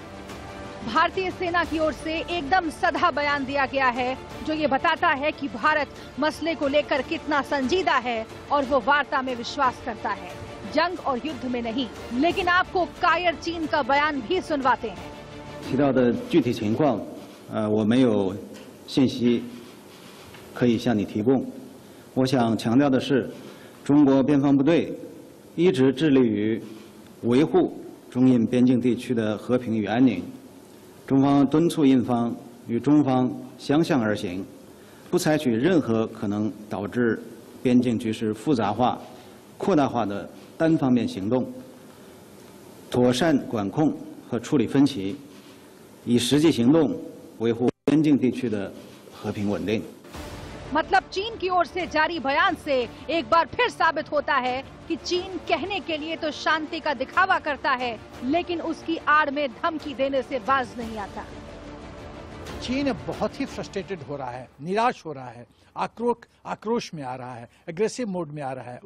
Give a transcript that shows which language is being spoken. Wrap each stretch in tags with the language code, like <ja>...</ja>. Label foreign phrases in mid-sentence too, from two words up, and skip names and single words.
<hi>भारतीय सेना की ओर से एकदम सधा बयान दिया गया है जो ये बताता है कि भारत मसले को लेकर कितना संजीदा है और वो वार्ता में विश्वास करता है, जंग और युद्ध में नहीं। लेकिन आपको कायर चीन का बयान भी सुनवाते हैं।</hi> <zh>提到的具体情况，我没有信息可以向你提供。我想强调的是，中国边防部队一直致力于维护中印边境地区的和平与安宁。中方敦促印方与中方相向而行，不采取任何可能导致边境局势复杂化、扩大化的单方面行动，妥善管控和处理分歧。以实际行动维护边境地区的和平稳定。</zh> <hi>मतलब चीन की ओर से जारी बयान से एक बार फिर साबित होता है कि चीन कहने के लिए तो शांति का दिखावा करता है, लेकिन उसकी आड़ में धमकी देने से बाज नहीं आता। चीन अब बहुत ही फ्रस्ट्रेटेड हो रहा है, निराश हो रहा है, आक्रोश में आ रहा है,</hi> <en>aggressive mode</en> <hi>में आ रहा है।</hi>